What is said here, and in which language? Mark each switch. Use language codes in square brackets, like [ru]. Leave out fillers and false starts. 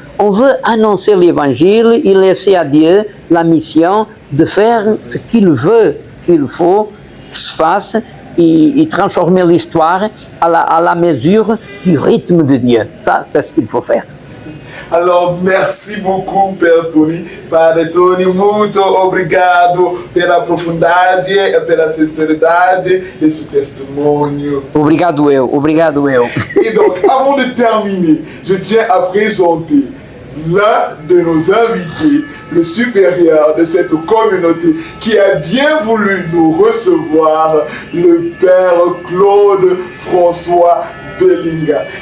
[fr] On veut annoncer l'évangile et laisser à Dieu la mission de faire ce qu'il veut qu'il faut que se fasse et transformer l'histoire à la mesure du rythme de Dieu. Ça, c'est ce qu'il faut faire. Alors, merci beaucoup, Père Tony. [pt] Padre Tony, muito obrigado pela profundidade e pela sinceridade de seu testemunho. Obrigado eu. [fr] Et donc, avant de terminer, je tiens à présenter l'un de nos invités, le supérieur de cette communauté, qui a bien voulu nous recevoir, le Père Claude François Bellinga.